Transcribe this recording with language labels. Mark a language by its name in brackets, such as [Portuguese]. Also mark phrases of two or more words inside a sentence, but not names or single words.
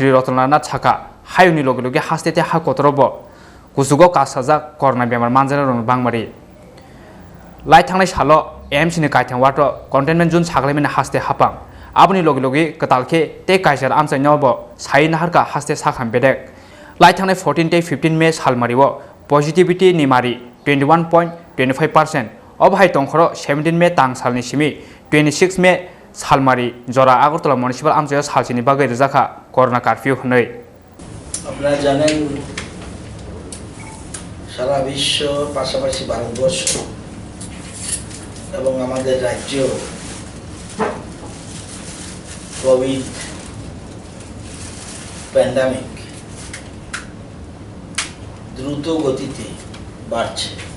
[Bodo] रतनलाल नाथ साका हायुनि लगे लगे हास्तेते हा कतरबो कुसुगो कासाजा करना बेमार मानजानाय रंनि बांमारि लाई थांनाय सालो एमसीनि काइथां वाट कन्टेनमेन्ट जोन सागलायमेनि हास्ते हापां आबनि लगे लगे कतालखे ते काइजार आमसाइनावबो साइ नाहारका हास्ते साखाम बेदेक लाई थांनाय 14 ते 15 मे सालमारिओ पजिटिविटी निमारि 21.25%। अबहाय टंखरो 17 मे टांगसालनि सिमी 26 मे सालमारि जरा आगरतला म्युनिसिपल आमसायाव सालचिनि बागै रोजाखा करना কারফিউ হनै। [Bangla] আপনারা জানেন সারা বিশ্ব পাশাপাশি ভারতবর্ষ এবং আমাদের রাজ্য কোভিড প্যান্ডামিক দ্রুত গতিতে বাড়ছে।